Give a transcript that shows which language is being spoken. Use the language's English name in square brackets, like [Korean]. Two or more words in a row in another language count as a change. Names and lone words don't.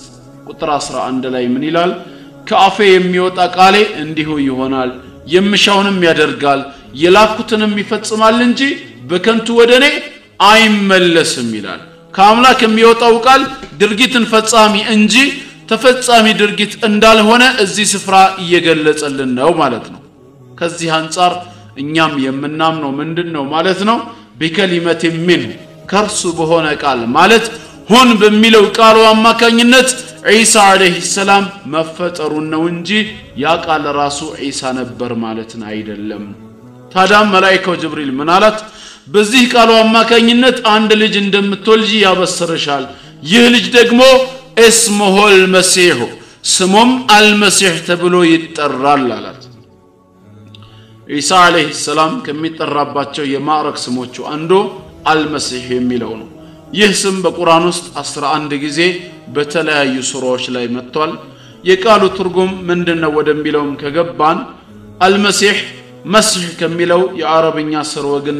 [Amharic] ቁጥር 11 ላይ ምን ይላል ከአፌ የሚወጣ ቃሌ እንዲሁ ይሆናል የምሻውንም ያደርጋል የላኩትንም ይፈጽማል እንጂ በከንቱ ወደኔ አይመለስም ይላል ከአምላክ የሚወጣው ቃል ድርጊትን ፈጻሚ እንጂ ተፈጻሚ ድርጊት እንዳልሆነ እዚህ ስፍራ እየገለጸልን ነው ማለት ነው ከዚህ አንፃር እኛም የምናምነው ምንድነው ማለት ነው [Arabic] بكلمه منه [Amharic] ከርሱ በሆነ ቃል ማለት ሁን በሚለው ቃሉ አማካኝነት ዒሳ [Arabic] عليه السلام [Amharic] መፈጠሩ ነው እንጂ ያ ቃል ራሱ ዒሳ ነበር ማለትን አይደለም ታዲያ መላእክቱ ጅብሪል ምን አላት በዚህ ቃሉ አማካኝነት አንድ ልጅ እንደምትወልጂ ያበስርሻል ይህ ልጅ ደግሞ [Arabic] اسمه المسيح [Amharic] ስሙም አልመሲህ ተብሎ ይጠራል አላት ዒሳ [Arabic] عليه السلام [Amharic] ከሚጠራባቸው የማዕረግ ስሞቹ አንዱ አልመሲህ የሚለው ነው ይህ ስም በቁርአን ውስጥ 11 ጊዜ በተለያዩ ሱራዎች ላይ መጥቷል የቃሉ ትርጉም ምንድነው ወደሚለውም ከገባን አልመሲህ መስህ ከሚለው የአረብኛ ሰርወ ግንድ